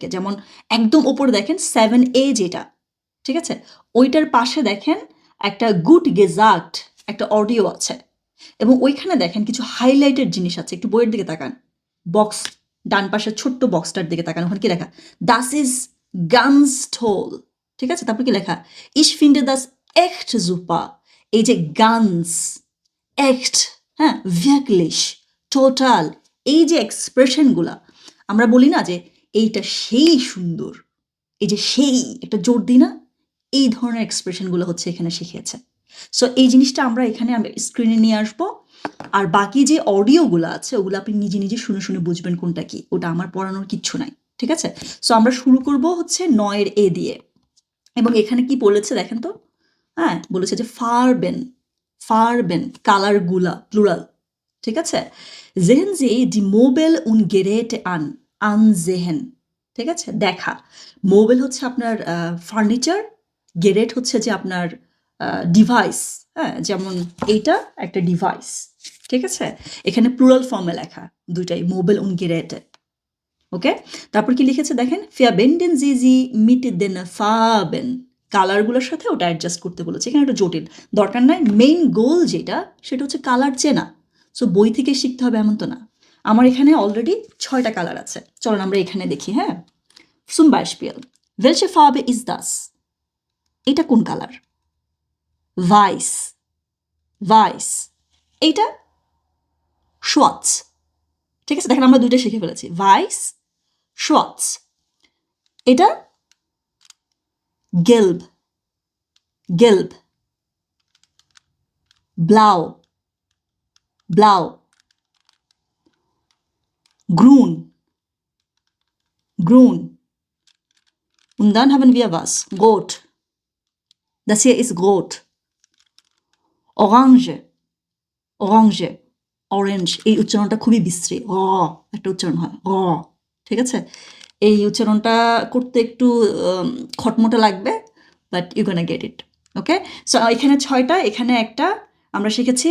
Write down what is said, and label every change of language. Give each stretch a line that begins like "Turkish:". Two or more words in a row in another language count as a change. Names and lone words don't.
Bangla: যেমন একদম ওপরে দেখেন 7A যেটা, ঠিক আছে, ওইটার পাশে দেখেন একটা
German: gut gesagt
Bangla: একটা অডিও আছে। এবং ওইখানে দেখেন কিছু হাইলাইটেড জিনিস আছে। একটু বইয়ের দিকে তাকান, বক্স ডান পাশের ছোট্ট বক্সটার দিকে তাকান। ওখানে কি লেখা?
German: das ist ganz toll.
Bangla: ঠিক আছে? তারপর কি লেখা?
German: Ich finde das echt super.
Bangla: এই যে গানস, echt, হ্যাঁ, wirklich, টোটাল, এই যে এক্সপ্রেশনগুলা আমরা বলি না যে এইটা সেই সুন্দর, এই যে সেই একটা জোর দিই না, এই ধরনের এক্সপ্রেশনগুলো হচ্ছে এখানে শিখিয়েছে। সো এই জিনিসটা আমরা এখানে স্ক্রিনে নিয়ে আসবো। আর বাকি যে অডিওগুলো আছে ওগুলো আপনি নিজে নিজে শুনে শুনে বুঝবেন কোনটা কি। ওটা আমার পড়ানোর কিচ্ছু নাই। ঠিক আছে? সো আমরা শুরু করব হচ্ছে 9 এ দিয়ে। এবং এখানে কি বলেছে দেখেন তো? হ্যাঁ, বলেছে যে ফারবেন কালারগুলা প্লুরাল। ঠিক আছে?
German: sehen Sie die Möbel und Geräte ansehen।
Bangla: ঠিক আছে? দেখা। মোবেল হচ্ছে আপনার ফার্নিচার, গেরেট হচ্ছে যে আপনার ডিভাইস। হ্যাঁ, যেমন এইটা একটা ডিভাইস। ঠিক আছে? এখানে প্লুরাল ফর্মে লেখা দুইটাই,
German: Möbel und Geräte.
Bangla: ওকে? তারপর কি লিখেছে দেখেন?
German: verwenden Sie sie mit den Farben।
Bangla: কালারগুলোর সাথে ওটা অ্যাডজাস্ট করতে বলেছে। এখানে একটা জটিল, দরকার নাই। মেইন গোল যেটা সেটা হচ্ছে কালার চেনা। সো বই থেকে শিখতে হবে এমন তো না। আমার এখানে অলরেডি 6টা কালার আছে। চলুন আমরা এখানে দেখি। হ্যাঁ,
German: zum Beispiel welche Farbe ist das?
Bangla: এটা কোন কালার? weiß। এইটা schwarz। ঠিক আছে? দেখেন আমরা দুইটা শিখে ফেলেছি,
German: weiß, schwarz।
Bangla: এটা
German: gelb, blau, grün। Und dann haben wir was? Rot। Das hier ist rot। Orange।
Bangla: এই উচ্চারণটা খুবই বিশ্রী, একটা উচ্চারণ হয় ঠিক আছে? এই উচ্চারণটা করতে একটু খটমটা লাগবে,
English: but you gonna get it.
Bangla: ওকে? সো এখানে ৬টা, এখানে একটা আমরা শিখেছি।